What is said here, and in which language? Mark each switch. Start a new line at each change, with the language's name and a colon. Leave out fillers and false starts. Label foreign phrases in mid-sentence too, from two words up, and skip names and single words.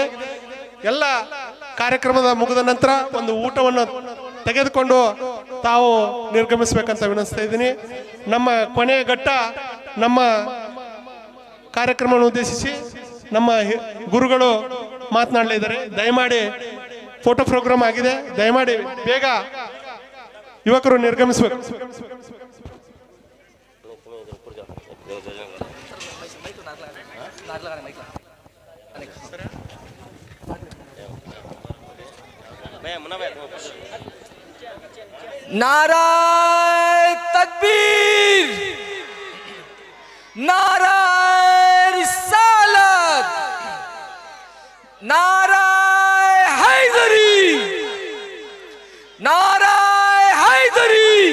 Kannada: ಎಲ್ಲ ಕಾರ್ಯಕ್ರಮದ ಮುಗಿದ ನಂತರ ಒಂದು ಊಟವನ್ನು ತೆಗೆದುಕೊಂಡು ತಾವು ನಿರ್ಗಮಿಸಬೇಕಂತ ವಿನಂತಿಸ್ತಾ ಇದ್ದೀನಿ. ನಮ್ಮ ಕೊನೆಯ ಘಟ್ಟ ನಮ್ಮ ಕಾರ್ಯಕ್ರಮವನ್ನು ಉದ್ದೇಶಿಸಿ ನಮ್ಮ ಗುರುಗಳು ಮಾತನಾಡಲಿದ್ದಾರೆ. ದಯಮಾಡಿ ಫೋಟೋ ಪ್ರೋಗ್ರಾಮ್ ಆಗಿದೆ, ದಯಮಾಡಿ ಬೇಗ ಯುವಕರು ನಿರ್ಗಮಿಸಬೇಕು.
Urdu: نعرۂ تکبیر، نعرۂ رسالت، نعرۂ حیدری، نعرۂ حیدری.